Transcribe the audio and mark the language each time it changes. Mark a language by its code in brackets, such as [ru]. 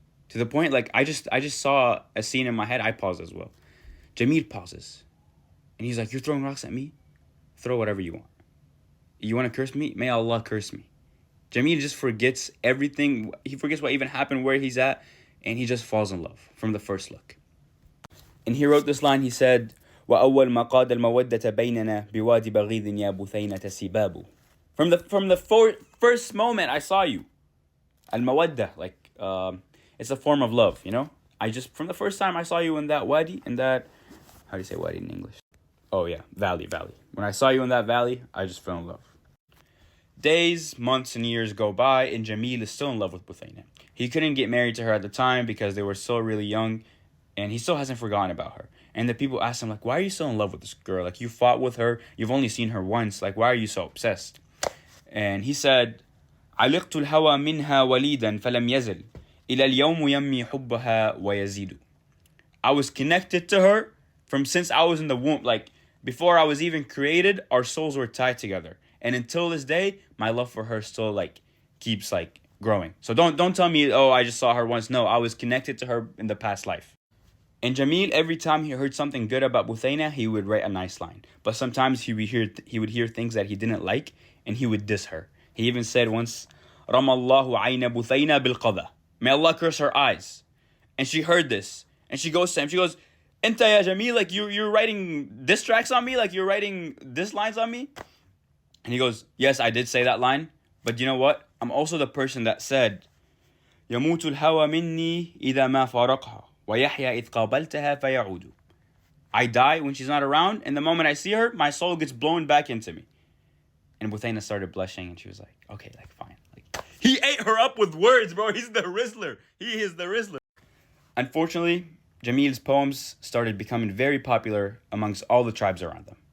[en] To the point, like, I just saw a scene in my head. I paused as well. Jameel pauses. And he's like, you're throwing rocks at me? Throw whatever you want. You want to curse me? May Allah curse me. Jameel just forgets everything. He forgets what even happened, where he's at. And he just falls in love from the first look. And he wrote this line. He said, [ar] وَأَوَّلْ مَا قَادَ الْمَوَدَّةَ بَيْنَنَا بِوَادِ بَغِيضٍ يَا بُثَيْنَةَ سِبَابُ. [en] From the first moment I saw you. Al-mawaddah, like, it's a form of love, from the first time I saw you in that wadi, how do you say wadi in English? Oh yeah, valley. When I saw you in that valley, I just fell in love. Days, months, and years go by, and Jameel is still in love with Butheynah. He couldn't get married to her at the time because they were still really young, and he still hasn't forgotten about her. And the people ask him, like, why are you still in love with this girl? Like, you fought with her, you've only seen her once, like, why are you so obsessed? And he said, [ar] علقت الهوى منها وليدا فلم يزل إلى اليوم يمي حبها ويزيد. [en] I was connected to her from since I was in the womb. Like, before I was even created, our souls were tied together. And until this day, my love for her still, like, keeps, like, growing. So don't tell me, oh, I just saw her once. No, I was connected to her in the past life. And Jameel, every time he heard something good about Butheynah, he would write a nice line. But sometimes he would hear things that he didn't like, and he would diss her. He even said once, [ar] رَمَى اللَّهُ عَيْنَ بُثَيْنَا بِالْقَضَى. [en] May Allah curse her eyes. And she heard this. And she goes to him. She goes, [ar] Enta ya Jameel, [en] like you're writing diss tracks on me? Like you're writing diss lines on me? And he goes, yes, I did say that line. But you know what? I'm also the person that said, [ar] يَمُوتُ الْهَوَى مِنِّي إِذَا مَا فَارَقْهَا وَيَحْيَا إِذْ قَابَلْتَهَا فَيَعُودُ. [en] I die when she's not around. And the moment I see her, my soul gets blown back into me. And Butheynah started blushing, and she was like, okay, like, fine. Like, he ate her up with words, bro. He's the Rizzler. He is the Rizzler. Unfortunately, Jameel's poems started becoming very popular amongst all the tribes around them.